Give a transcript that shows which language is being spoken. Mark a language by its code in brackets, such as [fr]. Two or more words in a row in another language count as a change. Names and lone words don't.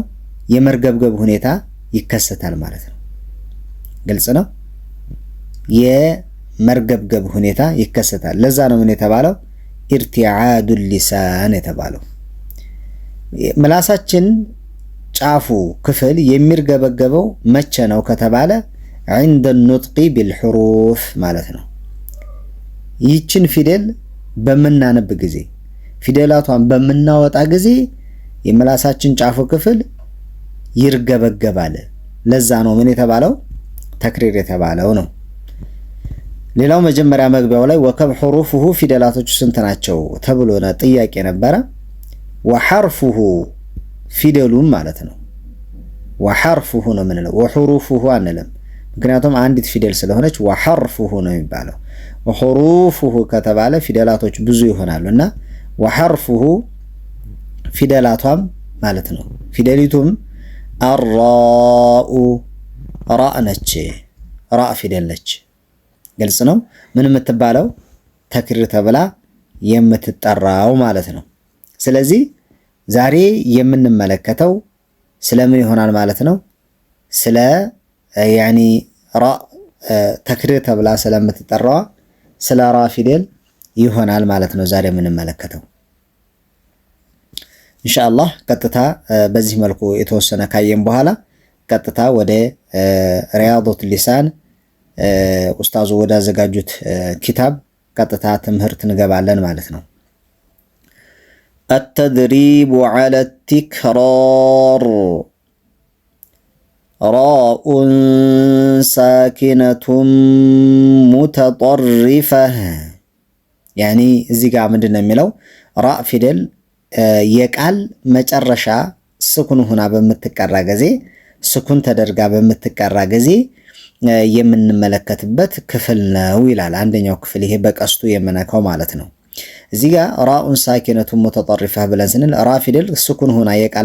[am] የመርገብገብ ሁኔታ ይከሰታል ማለት ነው። ግልጽ ነው። የመርገብገብ ሁኔታ ይከሰታል። ለዛ ነው ምን የተባለው? [ar] ارتعاد اللسان [am] የተባለው። ምላሳችን ጫፉ ክፍል የሚርገበገበው መቼ ነው ከተባለ [ar] عند النطق بالحروف [am] ማለት ነው። ይችን ፊደል በመናነብ ጊዜ ፊደላቷን በመናወጣ ጊዜ የምላሳችን ጫፉ ክፍል ይርገበገባል። ለዛ ነው ምን የተባለው? ተክሪር የተባለው ነው። ሌላው መጀመሪያ መግቢያው ላይ [ar] وكم حروفه [am] ፊደላቶቹ ስንት ናቸው ተብሎ ጥያቄ ነበረ። وحرفه ፊደሉም ማለት ነው። وحرفه ነው ምንለው وحروفه አንልም። ምክንያቱም አንዲት ፊደል ስለሆነች وحرفه ነው የሚባለው። وحروفه ከተባለ ፊደላቶች ብዙ ይሆናሉና وحرفه ፊደላቷም ማለት ነው። ፊደሊቱም [ar] الراء راء [am] ነች። راء ፊደል ነች። ግልጽ ነው። ምን የምትባለው? ተክሪር ተብላ የምትጠራው ማለት ነው። ስለዚህ ዛሬ የምንመለከተው ስለምን ይሆናል ማለት ነው? ስለ ያኒ ራ ተክሪር ተብላ ስለምትጠራዋ ስለ ራ ፊደል ይሆናል ማለት ነው ዛሬ የምንመለከተው ኢንሻአላህ። ቀጥታ በዚህ መልኩ የተወሰነ ካየን በኋላ ቀጥታ ወደ [ar] رياضة اللسان [am] ኡስታዙ ወደ አዘጋጁት ኪታብ ቀጥታ ትምህርት እንገባለን ማለት ነው። [ar] التدريب على التكرار راء ساكنة متطرفة يعني [am] እዚህ ጋር ምንድነው የሚለው? ራእ ፊደል የቃል መጨረሻ ስኩን ሆና በምትቀራ ጊዜ ስኩን ተደርጋ በምትቀራ ጊዜ የምንመለከትበት ክፍል ነው ይላል። አንደኛው ክፍል ይሄ በቀስቱ የምነካው ማለት ነው። እዚህ ጋር [ar] راءً ساكنةً متطرفةً [am] ብለን ስንል ራ ፊደል ስኩን ሆና የቃል